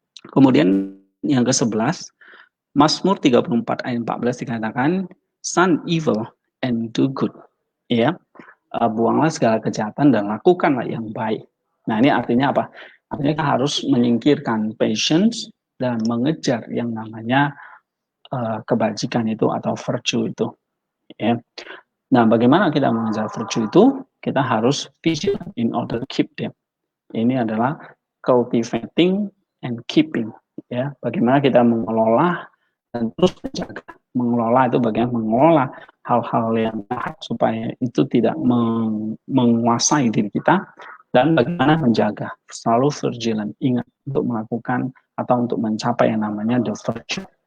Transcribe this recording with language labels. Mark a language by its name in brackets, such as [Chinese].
[Indonesian] Kemudian yang ke-11, Mazmur 34 ayat 14 dikatakan, [English] "Shun evil and do good." [Indonesian] Ya, buanglah segala kejahatan dan lakukanlah yang baik. Nah, ini artinya apa? Artinya kita harus menyingkirkan patience dan mengejar yang namanya kebajikan itu atau virtue itu. Ya. Nah, bagaimana kita mengejar virtue itu? Kita harus [English] vigilant in order to keep them. [Indonesian] Ini adalah [English] cultivating and keeping. [Indonesian] Ya, bagaimana kita mengelola dan terus menjaga. Mengelola itu bagaimana mengelola hal-hal yang jahat supaya itu tidak menguasai diri kita, dan bagaimana menjaga, selalu vigilant, ingat untuk melakukan atau untuk mencapai yang namanya the virtue.